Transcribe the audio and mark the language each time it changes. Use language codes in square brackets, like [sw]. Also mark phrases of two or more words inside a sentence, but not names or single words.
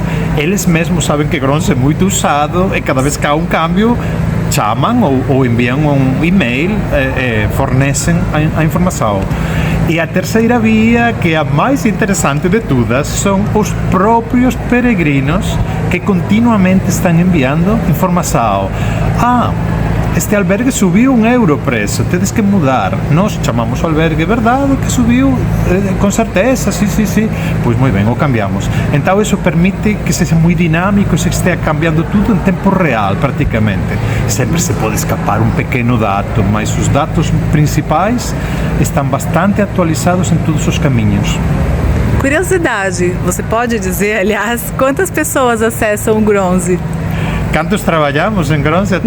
[pt] Eles mesmos sabem que Gronze é muito usado e cada vez que há um câmbio, chamam ou enviam um e-mail, fornecem a informação. E a terceira via, que é a mais interessante de todas, são os próprios peregrinos que continuamente estão enviando informação. este albergue subiu €1 o preço, [gl] tedes que mudar. [pt] Nós chamamos o albergue, verdade que subiu, [es] con certeza, sí. [gl] Pois moi ben, o cambiamos. [pt] Então isso permite que seja moi dinámico e se estea cambiando tudo em tempo real, praticamente. Sempre se pode escapar um pequeno dato, mas os dados principais estão bastante atualizados em todos os caminhos. Curiosidade, você pode dizer, aliás, quantas pessoas acessam o Gronze? Quantos trabalhamos em Gronze atualmente?